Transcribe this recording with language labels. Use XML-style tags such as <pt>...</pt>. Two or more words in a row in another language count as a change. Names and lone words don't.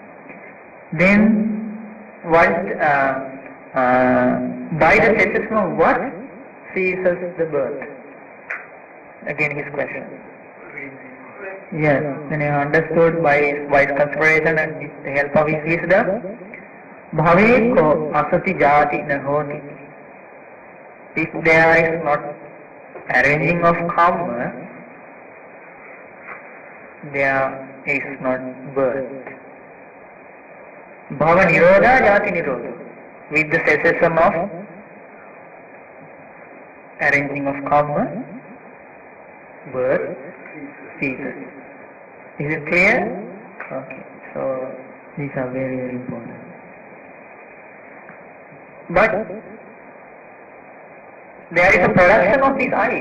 <en>Then, by the cessation of what ceases the birth? Again his question. Yes, when you understood by his wise consideration and with the help of his wisdom,</en> <pi>bhave ko asati jati nahoti.</pi> <en>If there is not arranging of karma, there is not birth.</en> <pi>Bhava nirodha jati nirodha.</pi> <en>With the cessation of arranging of karma, birth ceases. Is it clear? Okay, so these are very, very important. But there is a production of this eye.</en>